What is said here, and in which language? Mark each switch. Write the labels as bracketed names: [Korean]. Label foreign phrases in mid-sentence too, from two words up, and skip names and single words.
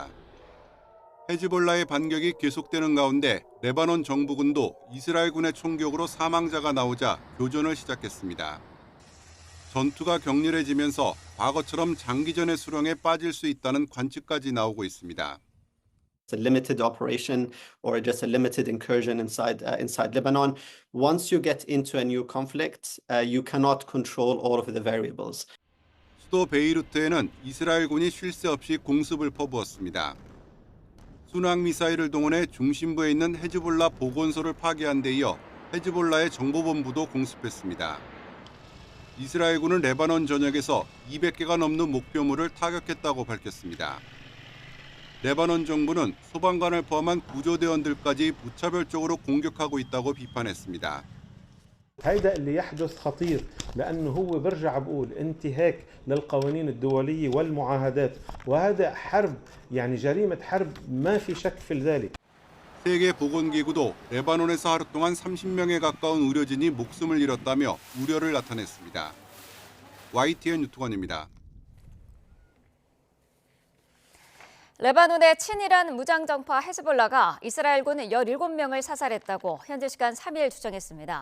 [Korean] 헤즈볼라의 반격이 계속되는 가운데 레바논 정부군도 이스라엘군의 총격으로 사망자가 나오자 교전을 시작했습니다. 전투가 격렬해지면서 과거처럼 장기전의 수렁에 빠질 수 있다는 관측까지 나오고 있습니다. [English] It's a limited operation or just a limited incursion inside Lebanon. Once you get into a new conflict, you cannot control all of the variables. [Korean] 수도 베이루트에는 이스라엘군이 쉴 새 없이 공습을 퍼부었습니다. 순항미사일을 동원해 중심부에 있는 헤즈볼라 보건소를 파괴한 데 이어 헤즈볼라의 정보본부도 공습했습니다. 이스라엘군은 레바논 전역에서 200개가 넘는 목표물을 타격했다고 밝혔습니다. 레바논 정부는 소방관을 포함한 구조대원들까지 무차별적으로 공격하고 있다고 비판했습니다. [Arabic] هيدا اللي يحدث خطير لأنه هو برجع بقول انتهاك للقوانين الدولية والمعاهدات وهذا حرب يعني جريمة حرب ما في شك في ذلك. [Korean] 세계보건기구도 레바논에서 하루 동안 30명에 가까운 의료진이 목숨을 잃었다며 우려를 나타냈습니다. YTN 유튜건입니다. 레바논의 친이란 무장정파 헤즈볼라가 이스라엘군 17명을 사살했다고 현지 시간 3일 주장했습니다.